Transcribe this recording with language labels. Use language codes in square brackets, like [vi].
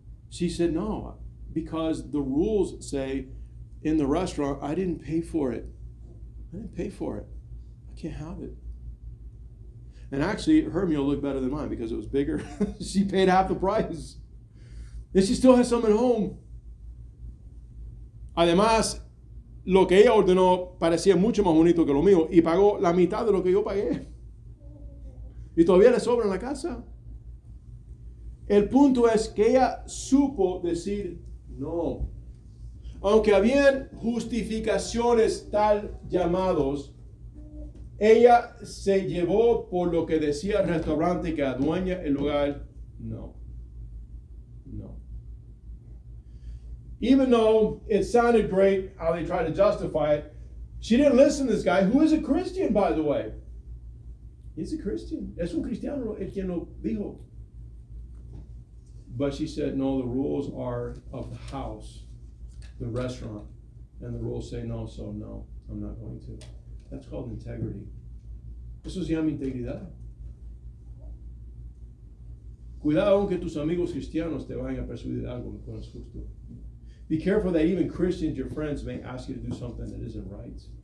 [en] She said, no, because the rules say in the restaurant, I didn't pay for it. I can't have it. And actually, her meal looked better than mine because it was bigger. She paid half the price. And she still has some at home. [es] Además, lo que ella ordenó parecía mucho más bonito que lo mío y pagó la mitad de lo que yo pagué. Y todavía le sobra en la casa. El punto es que ella supo decir no. Aunque habían justificaciones tal llamados, ella se llevó por lo que decía el restaurante que adueña el lugar. No. [en] Even though it sounded great how they tried to justify it, she didn't listen to this guy, who is a Christian, by the way. He's a Christian. [es] Es un cristiano el quien lo dijo. [en] But she said, no, the rules are of the house, the restaurant. And the rules say no, so no, I'm not going to. That's called integrity. [es] Eso se llama integridad. Cuidado aunque tus amigos cristianos te vayan a persuadir algo que no es justo. [en] Be careful that even Christians, your friends, may ask you to do something that isn't right.